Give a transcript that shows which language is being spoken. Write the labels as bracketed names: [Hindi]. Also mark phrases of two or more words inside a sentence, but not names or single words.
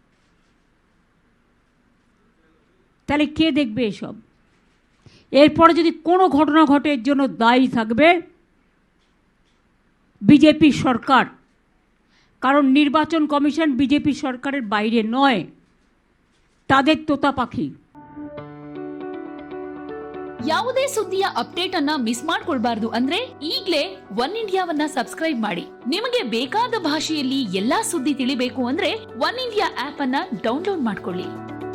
[Bangla] তাহলে কে দেখবে এসব? এরপরে যদি কোনো ঘটনা ঘটে এর জন্য দায়ী থাকবে বিজেপি সরকার, কারণ নির্বাচন কমিশন বিজেপি সরকারের বাইরে নয়, তাদের তোতা পাখি। [Kannada] ಯಾವುದೇ ಸುದ್ದಿಯ ಅಪ್ಡೇಟ್ ಅನ್ನ ಮಿಸ್ ಮಾಡ್ಕೊಳ್ಬಾರ್ದು ಅಂದ್ರೆ ಈಗ್ಲೇ ಒನ್ ಇಂಡಿಯಾವನ್ನ ಸಬ್ಸ್ಕ್ರೈಬ್ ಮಾಡಿ. ನಿಮಗೆ ಬೇಕಾದ ಭಾಷೆಯಲ್ಲಿ ಎಲ್ಲಾ ಸುದ್ದಿ ತಿಳಿಬೇಕು ಅಂದ್ರೆ ಒನ್ ಇಂಡಿಯಾ ಆಪ್ ಅನ್ನ ಡೌನ್ಲೋಡ್ ಮಾಡ್ಕೊಳ್ಳಿ.